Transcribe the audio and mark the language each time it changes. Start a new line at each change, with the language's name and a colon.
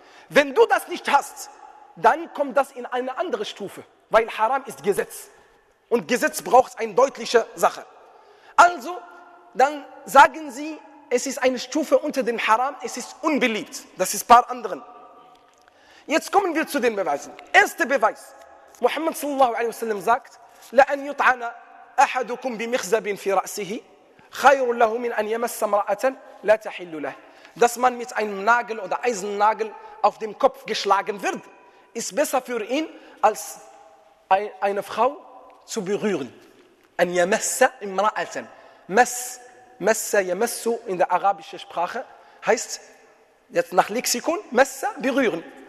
German: Wenn du das nicht hast, dann kommt das in eine andere Stufe. Weil haram ist Gesetz. Und Gesetz braucht eine deutliche Sache. Also, dann sagen sie, es ist eine Stufe unter dem Haram, es ist unbeliebt. Das ist ein paar anderen. Jetzt kommen wir zu den Beweisen. Erster Beweis.
Arabic: Muhammad sallallahu alaihi wasallam sagt, لَأَنْ يُطْعَنَ أَحَدُكُمْ بِمِخْزَبٍ فِي رَأْسِهِ خَيْرٌ لَهُ مِنْ أَنْ يَمَسَّ امْرَأَةً لَا تَحِلُّ لَهُ.
German: Dass man mit einem Nagel oder Eisennagel auf dem Kopf geschlagen wird, ist besser für ihn, als eine Frau zu berühren.
Arabic: أَنْ يَمَسَّ امْرَأَةً.
German: Messa, yamassu in der arabischen Sprache heißt, jetzt nach Lexikon, messa, berühren.